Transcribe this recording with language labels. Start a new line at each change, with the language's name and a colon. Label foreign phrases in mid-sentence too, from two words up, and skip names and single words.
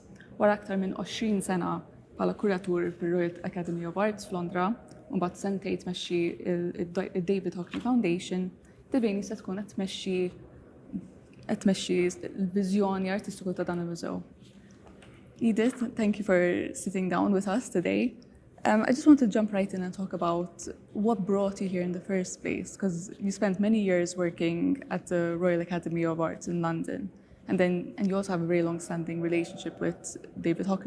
Maltese: Wara aktar minn 20 sena bħala kuratur fir-Royal Academy of Arts f'Londra, u mbagħad sentejn tmexxi il-David Hockney Foundation, Devaney se tkun qed tmexxi l-viżjoni artistiku ta' dan il-mużew.
English: Edith, thank you for sitting down with us today. I just want to jump right in and talk about what brought you here in the first place, because you spent many years working at the Royal Academy of Arts in London, and you also have a very long-standing relationship with David Hockney.